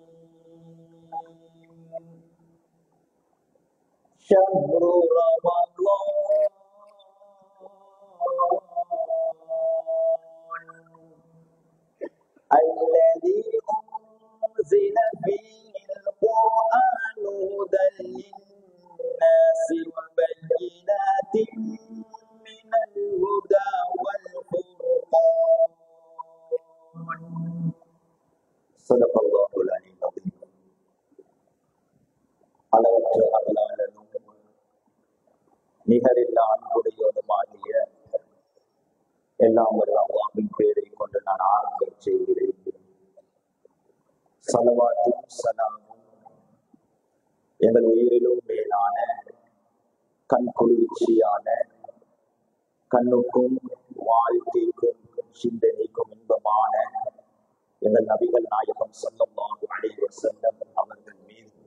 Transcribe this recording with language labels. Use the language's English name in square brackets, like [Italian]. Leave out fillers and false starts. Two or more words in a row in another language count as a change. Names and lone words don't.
[Arabic] شهر رمضان الذي أنزل فيه القرآن هدى للناس وبينات من الهدى والفرقان. صدق الله العلي العظيم. [Tamil] அளவற்ற அருளாளனும் நிகரில்லா அன்புடையோனுமாகிய எல்லாம் வல்ல அல்லாஹ்வின் பெயரை கொண்டு நான் ஆரம்பம் செய்கிறேன். ஸலவாத்தும் ஸலாமும் எங்கள் உயிரிலும் மேலான கண் குளிர்ச்சியான கண்ணுக்கும் வாழ்க்கைக்கும் சிந்தனைக்கும் இன்பமான எங்கள் நபிகள் நாயகம் [Arabic] صلى الله عليه وسلم [Tamil] அவர்கள் மீது,